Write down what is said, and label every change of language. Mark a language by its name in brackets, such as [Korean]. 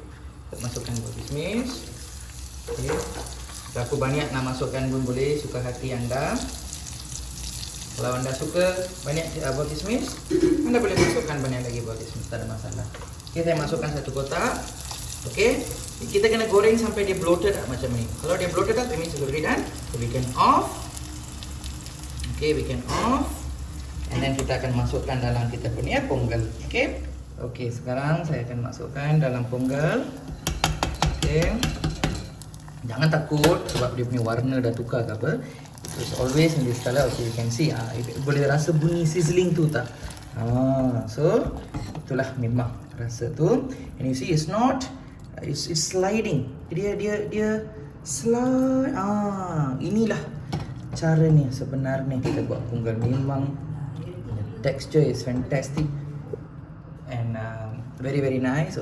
[Malay] Kita masukkan buah kismis. Okay, berapa banyak nak masukkan pun boleh, suka hati anda. Kalau anda suka banyak buah kismis, anda boleh masukkan banyak lagi buah kismis, tak ada masalah. Okay, saya masukkan 1 kotak. Okay, kita kena goreng sampai dia bloated macam ni. Kalau dia [English] bloated that means it's already done. So we can off. Okay, we can off. And then [Malay] kita akan masukkan dalam kita punya ponggal. Okay, okay, sekarang saya akan masukkan dalam ponggal. Okay, jangan takut sebab dia punya warna dah tukar ke apa. [English] It's always in this color. Okay, you can see [Malay] boleh rasa bunyi sizzling tu tak? [English] So [Malay] itulah memang rasa tu. [English] And you see it's not, it's sliding. [Malay] Dia slide. Inilah caranya sebenarnya kita buat ponggal. Memang [English] texture is fantastic and very very nice.